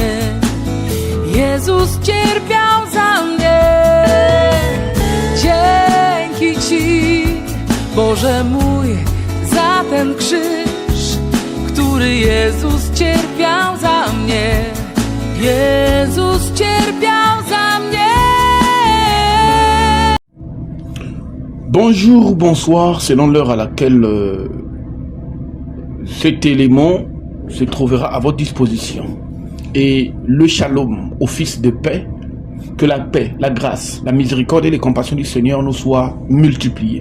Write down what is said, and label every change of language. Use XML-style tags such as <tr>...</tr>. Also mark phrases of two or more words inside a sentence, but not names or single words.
<pl>Jezus cierpiał za mnie. Dzięki Ci, Boże mój, za ten krzyż, który Jezus cierpiał za mnie. Jezus cierpiał za mnie.</pl> <fr>Bonjour, bonsoir, selon l'heure à laquelle cet élément se trouvera à votre disposition. Et le shalom au Fils de paix, que la paix, la grâce, la miséricorde et les compassions du Seigneur nous soient multipliées.</fr>